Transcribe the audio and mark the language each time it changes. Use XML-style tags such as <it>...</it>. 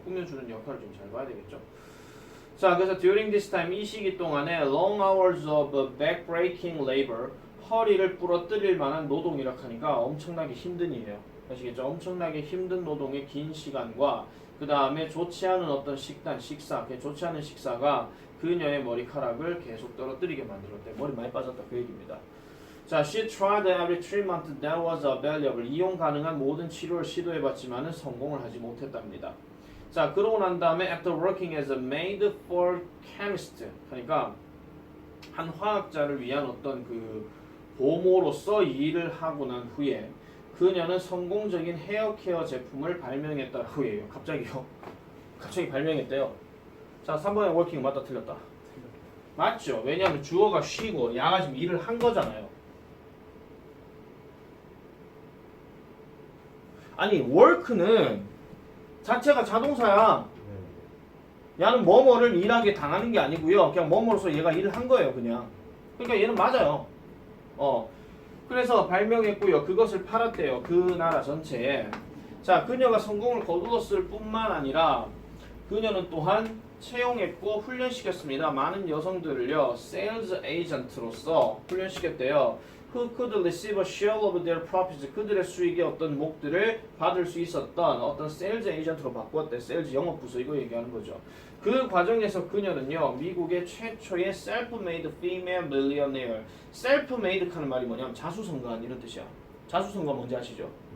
<ko>꾸며주는 역할을 좀 잘 봐야 되겠죠. 자 그래서</ko> <en>during this time</en> <ko>이 시기 동안에</ko> <en>long hours of back-breaking labor</en> <ko>허리를 부러뜨릴 만한 노동이라 하니까 엄청나게 힘든 일이에요. 아시겠죠? 엄청나게 힘든 노동의 긴 시간과 그 다음에 좋지 않은 어떤 식사, 좋지 않은 식사가 그녀의 머리카락을 계속 떨어뜨리게 만들었대. 머리 많이 빠졌다 그 얘기입니다. 자,</ko> <en>she tried every treatment that was available.</en> <ko>이용 가능한 모든 치료를 시도해봤지만은 성공을 하지 못했답니다. 자, 그러고 난 다음에</ko> <en>after working as a maid for chemist,</en> <ko>그러니까 한 화학자를 위한 어떤 그 보모로서 일을 하고 난 후에 그녀는 성공적인 헤어케어 제품을 발명했다고 해요. 갑자기 발명했대요. 자, 3번에 working 맞다 틀렸다. 맞죠? 왜냐하면 주어가 she고 야가 지금 일을 한 거잖아요. 아니 work는 자체가 자동사야. 네. 야는 뭐뭐를 일하게 당하는 게 아니고요. 그냥 뭐뭐로서 얘가 일을 한 거예요, 그냥. 그러니까 얘는 맞아요. 그래서 발명했고요. 그것을 팔았대요. 그 나라 전체에. 자, 그녀가 성공을 거두었을 뿐만 아니라 그녀는 또한 채용했고 훈련시켰습니다. 많은 여성들을요, sales agent로서 훈련시켰대요.</ko> <en>Who could receive a share of their profits?</en> <ko>그들의 수익의 어떤 목들을 받을 수 있었던 어떤 sales agent로 바꾸었대. sales 영업부서 이거 얘기하는 거죠. 그 과정에서 그녀는요, 미국의 최초의</ko> <en>self-made female millionaire.</en> <ko>self-made 하는 말이 뭐냐면 자수성가한 이런 뜻이야. 자수성가 뭔지 아시죠?</ko>